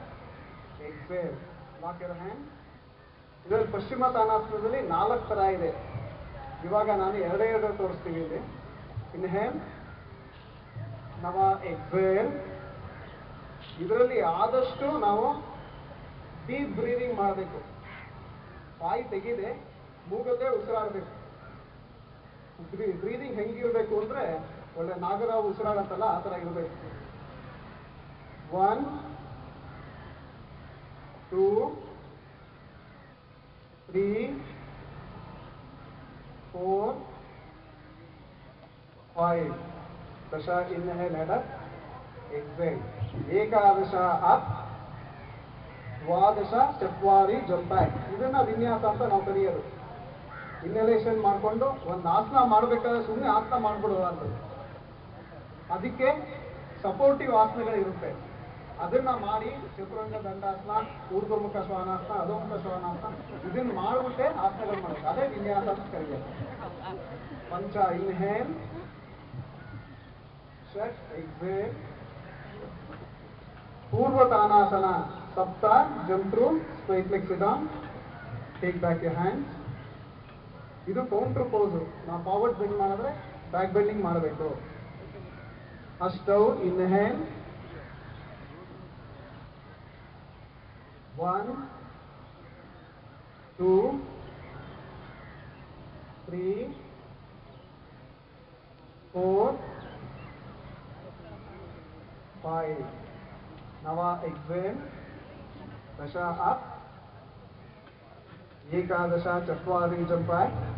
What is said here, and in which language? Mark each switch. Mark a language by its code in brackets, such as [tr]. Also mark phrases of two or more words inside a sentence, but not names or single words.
[en] exhale lock your hand [kn] ಇದರಲ್ಲಿ ಪಶ್ಚಿಮತಾನಾಸನದಲ್ಲಿ 4 ಥರ ಇದೆ ಇವಾಗ ನಾನು ಎರಡೇ ತೋರಿಸ್ತೀನಿ ಇಲ್ಲಿ [en] inhale nava exhale [kn] ಇದರಲ್ಲಿ ಆದಷ್ಟು ನಾವು [en] deep breathing [kn] ಮಾಡಬೇಕು ಬಾಯಿ ತೆಗಿದೆ ಮೂಗಲ್ಲೇ ಉಸಿರಾಡಬೇಕು ಬ್ರೀದಿಂಗ್ ಹೆಂಗಿರಬೇಕು ಅಂದರೆ ಒಳ್ಳೆ ನಾಗರಾವ್ ಉಸಿರಾಡತ್ತಲ್ಲ ಆ ಥರ ಇರಬೇಕು 1 [en] 2 3 4 5 dasha inhale head up exhale ekadasha up dvadasha chatvari jump back [kn] ಇದನ್ನ ವಿನ್ಯಾಸ ಅಂತ ನಾವು ಕರೆಯೋದು ಇನ್ನಲೇಷನ್ ಮಾಡಿಕೊಂಡು ಒಂದು ಆಸನ ಮಾಡಬೇಕಾದ್ರೆ ಸುಮ್ಮನೆ ಆಸನ ಮಾಡಿಬಿಡೋದು ಅದಕ್ಕೆ ಸಪೋರ್ಟಿವ್ ಆಸನಗಳಿರುತ್ತೆ ಅದನ್ನ ಮಾಡಿ ಚತುರಂಗ ದಂಡಾಸನ ಊರ್ಧ್ವಮುಖ ಶ್ವಾನಾಸನ ಅಧೋಮುಖ ಶ್ವಾನಾಸನ ಇದನ್ನ ಮಾಡಿಬಿಟ್ಟೆ ಆಸನಗಳು ಮಾಡಬೇಕು ಅದೇ ವಿನ್ಯಾಸ ಅಂತ ಕರೆಯೋದು [en] pancha inhale shat exhale purvatanasana sapta jump through straight leg sit down take back your hands ಇದು counter pose ನಾವು forward bend ಮಾಡಿದ್ರೆ back bending [kn] ಮಾಡಬೇಕು ಅಷ್ಟೌ [en] ಇನ್ಹೇಲ್ 1 2 3 4 5 nava exhale dasha up ekadasha chatvari jump back